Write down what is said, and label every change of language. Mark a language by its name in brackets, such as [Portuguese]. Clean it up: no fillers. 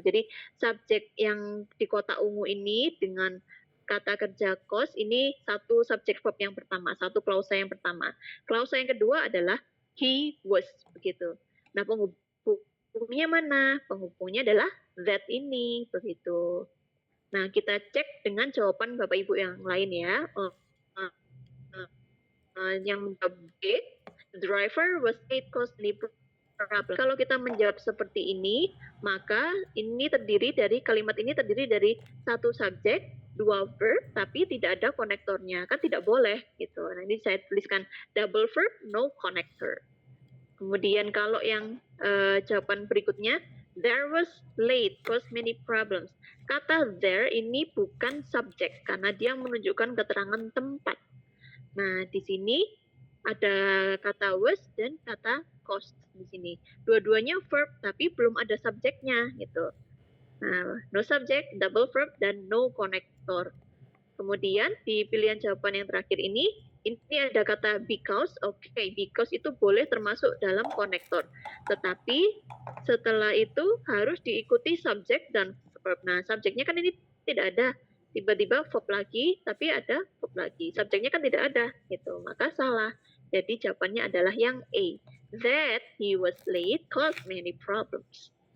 [Indonesian] Jadi subjek yang di kotak ungu ini dengan kata kerja cost ini satu subjek verb yang pertama, satu klausa yang pertama. Klausa yang kedua adalah he was begitu. Nah, penghubungnya mana? Penghubungnya adalah that ini begitu. Nah, kita cek dengan jawaban Bapak Ibu yang lain ya. Yang B, [English] the driver was late cause problem. [Indonesian] Kalau kita menjawab seperti ini, maka ini terdiri dari kalimat ini terdiri dari satu subjek, dua verb, tapi tidak ada konektornya. Kan tidak boleh gitu. Nah, ini saya tuliskan [English] double verb, no connector. [Indonesian] Kemudian kalau yang jawaban berikutnya, [English] there was late cause many problems. [Indonesian] Kata there ini bukan subjek karena dia menunjukkan keterangan tempat. Nah, di sini ada kata was dan kata cost di sini. Dua-duanya verb tapi belum ada subjeknya gitu. Nah, [English] no subject, double verb [Indonesian] dan [English] no connector. [Indonesian] Kemudian di pilihan jawaban yang terakhir ini ada kata because. Oke, because itu boleh termasuk dalam konektor. Tetapi setelah itu harus diikuti subjek dan verb. Nah, subjeknya kan ini tidak ada. Tiba-tiba verb lagi, tapi ada verb lagi. Subjeknya kan tidak ada, gitu. Maka salah. Jadi jawabannya adalah yang A. [English] That he was late caused many problems.